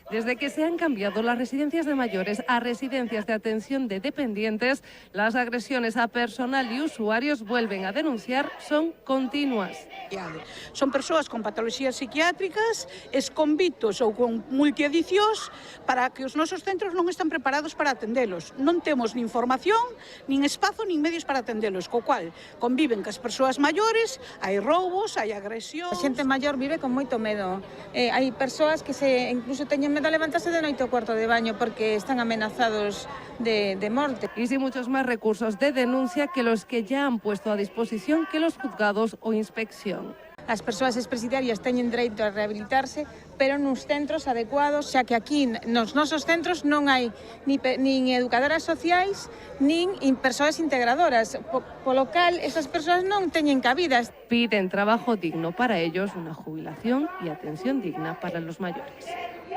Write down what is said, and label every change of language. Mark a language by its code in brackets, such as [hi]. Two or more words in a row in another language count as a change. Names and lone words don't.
[es] Desde que se han cambiado las residencias de mayores a residencias de atención de dependientes, las agresiones a personal y usuarios vuelven a denunciar son continuas. [gl] Son persoas con patologías psiquiátricas, esconvitos ou con multiadicións para que os nosos centros non están preparados para atendelos. Non temos nin formación, nin espazo, nin medios para atendelos, co cual conviven cas persoas maiores, hai roubos, hai agresións. A xente maior vive con moito medo. Hai persoas que incluso teñen medo a levantarse de noite ao cuarto de baño porque están amenazados de morte. [es] Y sin muchos más recursos de denuncia que los que ya han puesto a disposición que los juzgados o inspección. [gl] As persoas expresidiarias teñen dereito a rehabilitarse, pero nos centros adecuados, xa que aquí nos nosos centros non hai nin educadoras sociais, nin persoas integradoras, polo cal esas persoas non teñen cabidas. [es] Piden trabajo digno para ellos, una jubilación y atención digna para los mayores.